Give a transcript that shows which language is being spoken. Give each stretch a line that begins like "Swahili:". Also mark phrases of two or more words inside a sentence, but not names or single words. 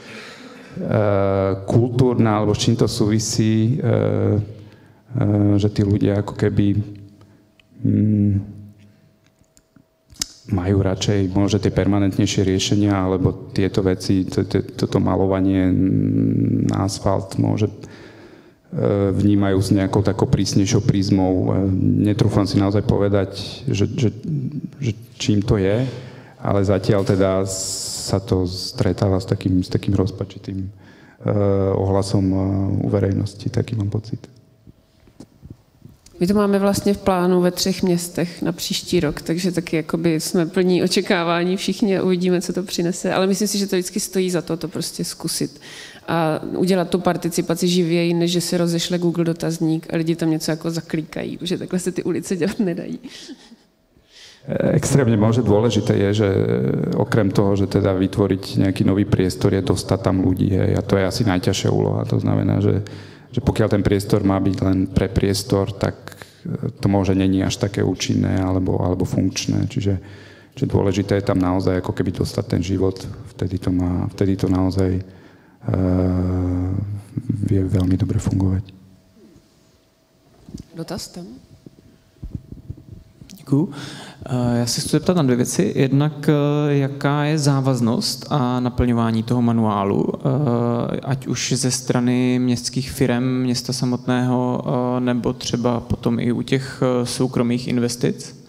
Slovak: kultúrna, alebo s čím to súvisí, že tí ľudia ako keby majú radšej možno tie permanentnejšie riešenia, alebo tieto veci, toto malovanie na asfalt môže vnímajú s nejakou takou prísnejšou prízmou. Netrúfam si naozaj povedať, že čím to je, ale zatiaľ teda sa to stretáva s takým rozpačitým ohlasom u verejnosti, taký mám pocit.
Czech: My to máme vlastně v plánu ve 3 městech na příští rok, takže taky jakoby jsme plní očekávání všichni a uvidíme, co to přinese. Ale myslím si, že to vždycky stojí za to prostě zkusit a udělat tu participaci živěji, než že se rozešle Google dotazník a lidi tam něco jako zaklikají, protože takhle se ty ulice dělat nedají.
Slovak: Extrémne možno dôležité je, že okrem toho, že teda vytvoriť nejaký nový priestor, je dostať tam ľudí. A to je asi najťažšia úloha. To znamená, že pokiaľ ten priestor má byť len pre priestor, tak to môže není až také účinné alebo funkčné. Čiže dôležité je tam naozaj ako keby dostať ten život. Vtedy to naozaj vie veľmi dobre fungovať.
Czech: Dotaz tam? Děkuju. Já se chci zeptat na 2 věci. Jednak, jaká je závaznost a naplňování toho manuálu, ať už ze strany městských firem, města samotného, nebo třeba potom i u těch soukromých investic.